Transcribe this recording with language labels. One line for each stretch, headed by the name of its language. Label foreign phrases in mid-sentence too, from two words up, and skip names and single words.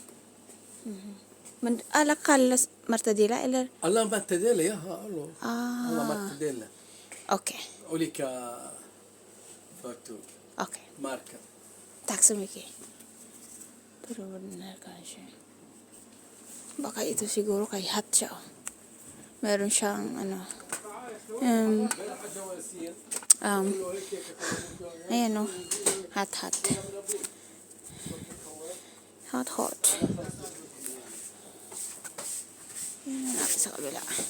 Swedish: Men alla kallas martadella eller? Alla martadella, ja. Alla Ah, martadella. okej. Olika företag. Okej. Marka. Tack så mycket. Pero den här kanske.
Filipino: Baka ito siguro kay hot siya. Oh. Meron siyang ano. Ayan o. Hot. Hot. Yan na natin sa kabila.